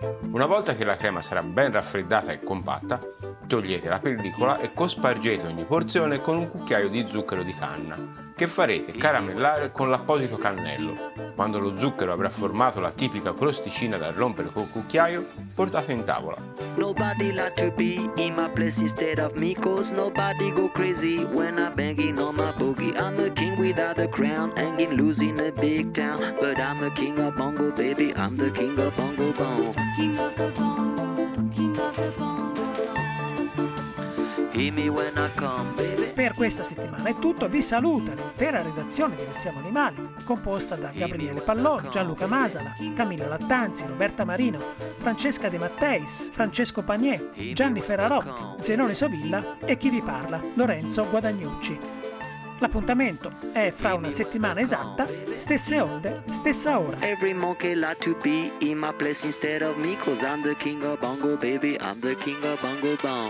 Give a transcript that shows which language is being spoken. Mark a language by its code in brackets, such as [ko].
[it] Una volta che la crema sarà ben raffreddata e compatta, togliete la pellicola e cospargete ogni porzione con un cucchiaio di zucchero di canna, che farete caramellare con l'apposito cannello. Quando lo zucchero avrà formato la tipica crosticina da rompere col cucchiaio, portate in tavola. [en] Nobody like to be in my place instead of me, cause nobody go crazy when I'm banging on my boogie. I'm a king without a crown, hanging loose in a big town, but I'm a king of bongo, baby, I'm the king of bongo bongo. King of the bongo, king of the bongo. [it] Per questa settimana è tutto, vi saluta l'intera redazione di Restiamo Animali, composta da Gabriele Palloni, Gianluca Masala, Camilla Lattanzi, Roberta Marino, Francesca De Matteis, Francesco Panier, Gianni Ferrarotti, Zenone Sovilla e chi vi parla, Lorenzo Guadagnucci. L'appuntamento è fra una settimana esatta, stesse onde, stessa ora. [en] Every monkey like to be in my place instead of me, cause I'm the king of bongo, baby, I'm the king of bongo bongo.